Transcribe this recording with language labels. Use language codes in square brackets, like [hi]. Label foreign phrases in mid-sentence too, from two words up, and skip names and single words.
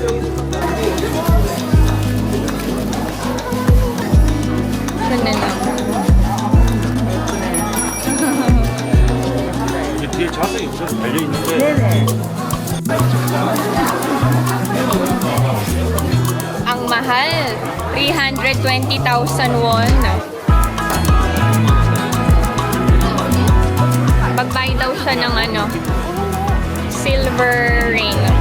[tl] Ito na lang. [ko] 이게 뒤에 자석이 그대로 달려있는데 [tl] Ang mahal, 320,000 won. Magbay daw siya ng ano, [en] silver ring.